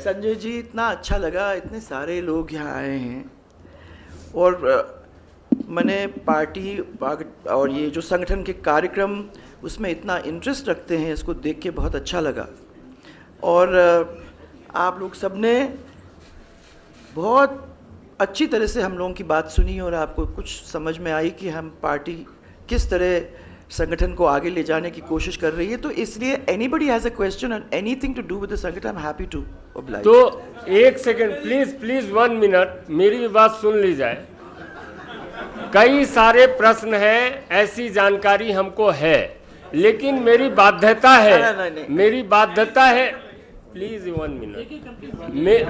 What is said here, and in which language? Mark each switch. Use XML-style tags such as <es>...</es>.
<hi>संजय जी, इतना अच्छा लगा, इतने सारे लोग यहाँ आए हैं और मैंने पार्टी और ये जो संगठन के कार्यक्रम उसमें इतना इंटरेस्ट रखते हैं, इसको देख के बहुत अच्छा लगा. और आप लोग सबने बहुत अच्छी तरह से हम लोगों की बात सुनी और आपको कुछ समझ में आई कि हम पार्टी किस तरह संगठन को आगे ले जाने की कोशिश कर रही है. तो इसलिए</hi> <en>anybody has a question and anything to do with the sangathan, I'm happy to oblige.</en> <hi>तो 1 सेकेंड प्लीज 1 मिनट मेरी भी बात सुन ली जाए. कई सारे प्रश्न हैं, ऐसी जानकारी हमको है, लेकिन मेरी बाध्यता है, मेरी बाध्यता है, प्लीज 1 मिनट.</hi>